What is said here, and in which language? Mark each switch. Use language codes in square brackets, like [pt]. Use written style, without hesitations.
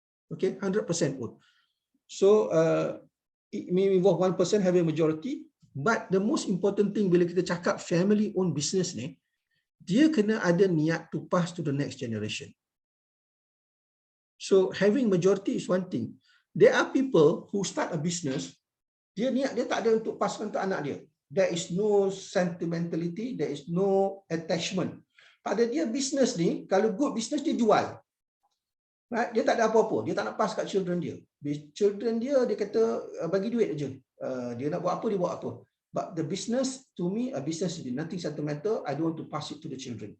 [en] Okay, 100% owned. So, it may involve one person having a majority. But the most important thing [ms] bila kita cakap [en] family owned business ni, [ms] dia kena ada niat [en] to pass to the next generation. So having majority is one thing. There are people who start a business, [ms] dia niat dia tak ada untuk paskan untuk anak dia. [en] There is no sentimentality, there is no attachment. [ms] Pada dia business ni, kalau good business dia jual. Right? Dia tak ada apa-apa, dia tak nak pass kat children dia. Children dia kata bagi duit aja. Dia nak buat apa, dia buat apa. [en] But the business, to me, a business is nothing sentimental. I don't want to pass it to the children.